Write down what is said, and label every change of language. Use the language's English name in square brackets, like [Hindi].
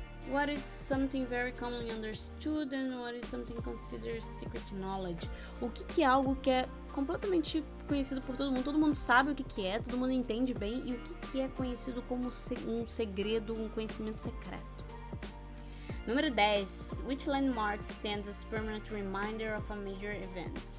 [English] What is something very commonly understood and what is something considered secret knowledge? [Portuguese] O que é algo que é completamente conhecido por todo mundo? Todo mundo sabe o que é, todo mundo entende bem. E o que é conhecido como um segredo, um conhecimento secreto? Número 10. [English] Which landmark stands as permanent reminder of a major event?